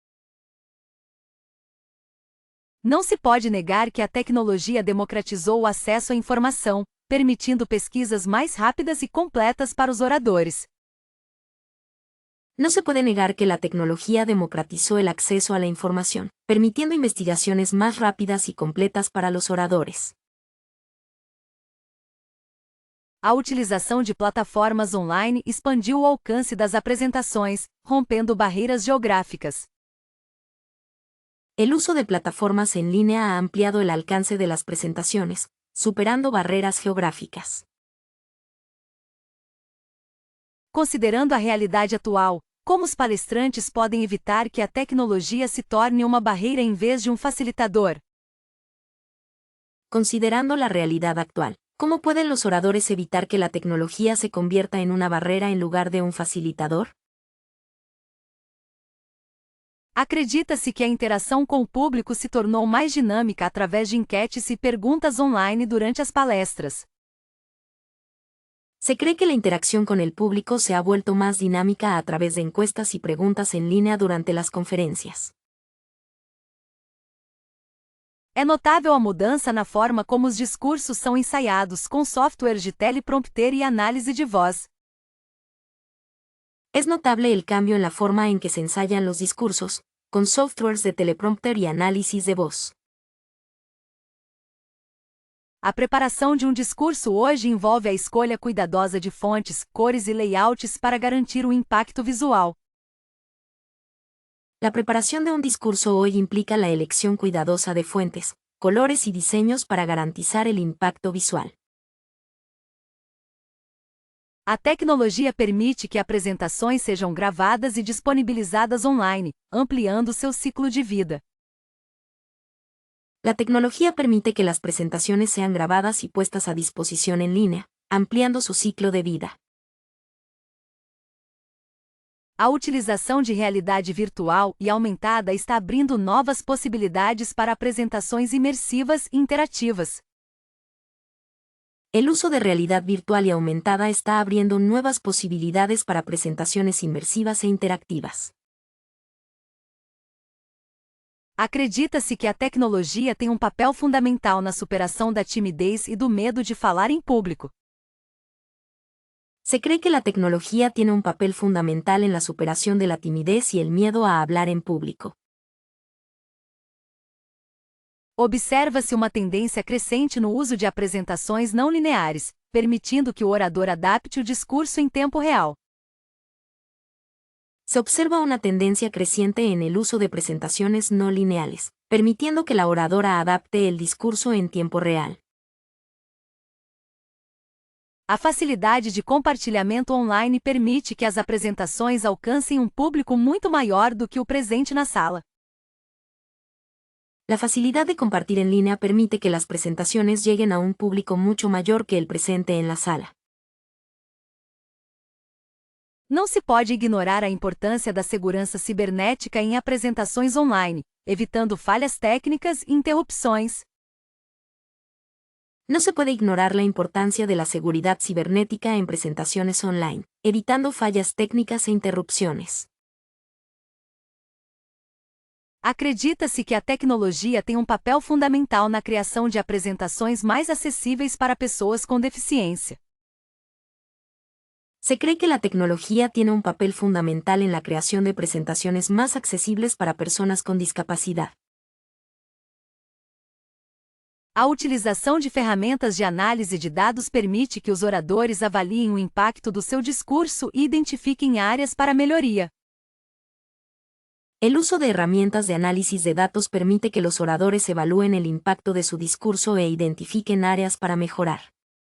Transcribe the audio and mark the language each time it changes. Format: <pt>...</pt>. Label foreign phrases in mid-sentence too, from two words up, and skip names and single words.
<pt>Não se pode negar que a tecnologia democratizou o acesso à informação, permitindo pesquisas mais rápidas e completas para os oradores.</pt> <es>No se puede negar que la tecnología democratizó el acceso a la información, permitiendo investigaciones más rápidas y completas para los oradores.</es> <pt>A utilização de plataformas online expandiu o alcance das apresentações, rompendo barreiras geográficas.</pt> <es>El uso de plataformas en línea ha ampliado el alcance de las presentaciones, superando barreras geográficas.</es> <pt>Considerando a realidade atual, como os palestrantes podem evitar que a tecnologia se torne uma barreira em vez de um facilitador?</pt> <es>Considerando la realidad actual, ¿cómo pueden los oradores evitar que la tecnología se convierta en una barrera en lugar de un facilitador?</es> <pt>Acredita-se que a interação com o público se tornou mais dinâmica através de enquetes e perguntas online durante as palestras.</pt> <es>Se cree que la interacción con el público se ha vuelto más dinámica a través de encuestas y preguntas en línea durante las conferencias.</es> <pt>É notável a mudança na forma como os discursos são ensaiados com softwares de teleprompter e análise de voz.</pt> <es>Es notable el cambio en la forma en que se ensayan los discursos, con softwares de teleprompter y análisis de voz.</es> <pt>A preparação de um discurso hoje envolve a escolha cuidadosa de fontes, cores e layouts para garantir o impacto visual.</pt> <es>La preparación de un discurso hoy implica la elección cuidadosa de fuentes, colores y diseños para garantizar el impacto visual.</es> <pt>A tecnologia permite que apresentações sejam gravadas e disponibilizadas online, ampliando seu ciclo de vida.</pt> <es>La tecnología permite que las presentaciones sean grabadas y puestas a disposición en línea, ampliando su ciclo de vida.</es> <pt>A utilização de realidade virtual e aumentada está abrindo novas possibilidades para apresentações imersivas e interativas.</pt> <es>El uso de realidad virtual y aumentada está abriendo nuevas posibilidades para presentaciones inmersivas e interactivas.</es> <pt>Acredita-se que a tecnologia tem um papel fundamental na superação da timidez e do medo de falar em público.</pt> <es>Se cree que la tecnología tiene un papel fundamental en la superación de la timidez y el miedo a hablar en público.</es> <pt>Observa-se uma tendência crescente no uso de apresentações não lineares, permitindo que o orador adapte o discurso em tempo real.</pt> <es>Se observa una tendencia creciente en el uso de presentaciones no lineales, permitiendo que la oradora adapte el discurso en tiempo real.</es> <pt>A facilidade de compartilhamento online permite que as apresentações alcancem um público muito maior do que o presente na sala.</pt> <es>La facilidad de compartir en línea permite que las presentaciones lleguen a un público mucho mayor que el presente en la sala.</es> <pt>Não se pode ignorar a importância da segurança cibernética em apresentações online, evitando falhas técnicas e interrupções.</pt> <es>No se puede ignorar la importancia de la seguridad cibernética en presentaciones online, evitando fallas técnicas e interrupciones.</es> <pt>Acredita-se que a tecnologia tem um papel fundamental na criação de apresentações mais acessíveis para pessoas com deficiência.</pt> <es>Se cree que la tecnología tiene un papel fundamental en la creación de presentaciones más accesibles para personas con discapacidad.</es> <pt>A utilização de ferramentas de análise de dados permite que os oradores avaliem o impacto do seu discurso e identifiquem áreas para melhoria.</pt> <es>El uso de herramientas de análisis de datos permite que los oradores evalúen el impacto de su discurso e identifiquen áreas para mejorar.</es>